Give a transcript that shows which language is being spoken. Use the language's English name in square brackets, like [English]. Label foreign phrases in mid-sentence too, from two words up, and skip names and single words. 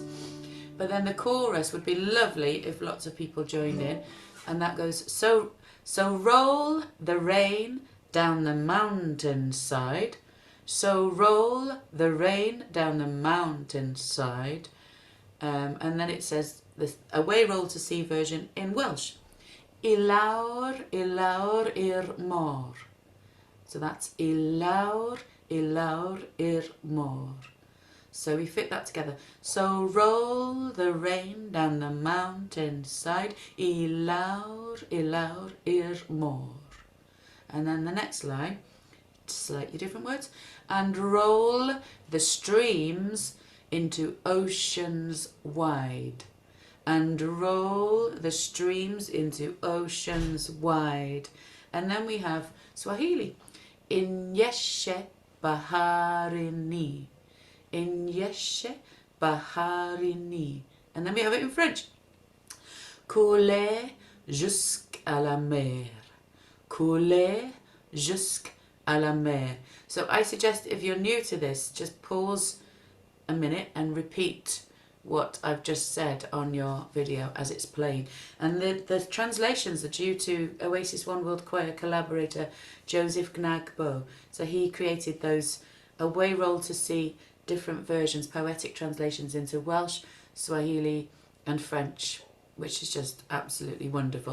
[English] But then the chorus would be lovely if lots of people joined in, and that goes so roll the rain down the mountainside. So roll the rain down the mountainside. And then it says the away roll to sea version in Welsh. [Welsh] I lawr i'r môr. [English] So that's [Welsh] I lawr i'r môr. [English] So we fit that together. So roll the rain down the mountainside. [Welsh] I lawr i'r môr. [English] And then the next line, slightly different words. And roll the streams into oceans wide. And roll the streams into oceans wide. And then we have Swahili. [Swahili] Inyeshe, baharini. Inyeshe, baharini. [English] And then we have it in French. [French] Couler jusqu'à la mer. Couler jusqu'à la mer. [English] So I suggest if you're new to this, just pause a minute and repeat what I've just said on your video as it's playing. And the translations are due to Oasis One World Choir collaborator Joseph Gnagbo. So he created those away roll to sea different versions, poetic translations into Welsh, Swahili and French, which is just absolutely wonderful.